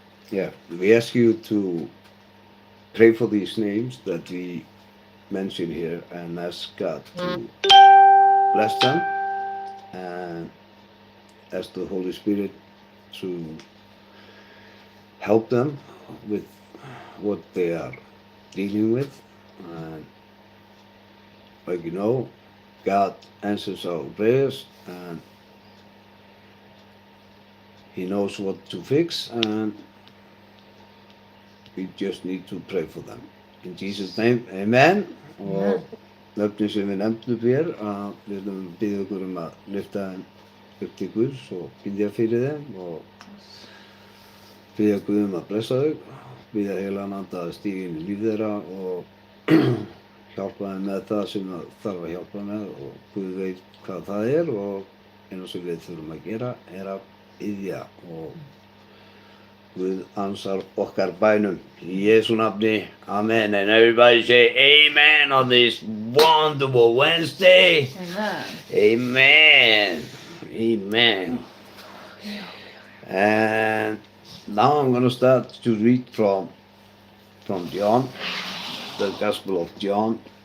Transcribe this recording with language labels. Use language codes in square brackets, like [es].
[en] Yeah, we ask you to pray for these names that we mention here and ask God to bless them and ask the Holy Spirit to help them with what they are dealing with. And like you know, God answers our prayers and He knows what to fix, and we just need to pray for them. In Jesus' name, amen. [is] Og nöfnin sem við nefndum hér, við erum að biðja ykkur að lyfta þeim upp til Guðs og biðja fyrir þeim og biðja Guð að blessa þau, biðja heilagan anda að stíga inn í líf þeirra og hjálpa þeim með það sem það þarf að hjálpa með og Guð veit hvað það og eina sem við þurfum að gera að biðja og Guð ansar okkar bænum. Í Jesú nafni, amen. [en] And everybody say amen on this wonderful Wednesday. Amen. Amen. And now I'm going to start to read from John, the Gospel of John.